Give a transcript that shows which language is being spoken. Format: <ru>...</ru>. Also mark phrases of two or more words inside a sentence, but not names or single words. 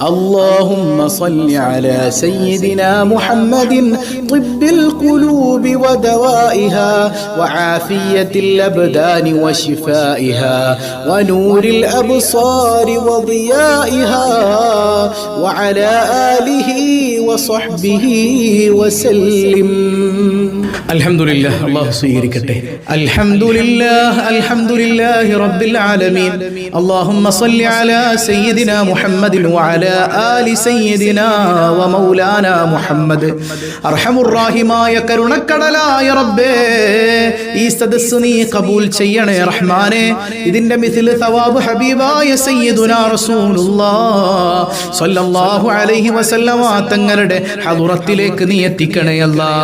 <ar>اللهم صل على سيدنا محمد طب القلوب ودوائها وعافية الأبدان وشفائها ونور الأبصار وضيائها وعلى آله وصحبه وسلم. الحمد لله. الله സ്വീകരിക്കട്ടെ. الحمد لله رب العالمين. اللهم صل على سيدنا محمد وعلى آل سيدنا ومولانا محمد.</ar> <ml>അർഹമുർ റഹീമായ കരുണക്കടലായ റബ്ബേ, ഈ സദസ്സ് നീ കബൂൽ ചെയ്യണേ റഹ്മാനേ. ഇതിന്റെ മിഥില് സവാബ് ഹബീബായ</ml> <ar>سيدنا رسول الله صلى الله عليه وسلم</ar> <ml>തങ്ങളുടെ ഹദറത്തിലേക്ക് നീ എത്തിക്കണേ അല്ലാഹ്.</ml>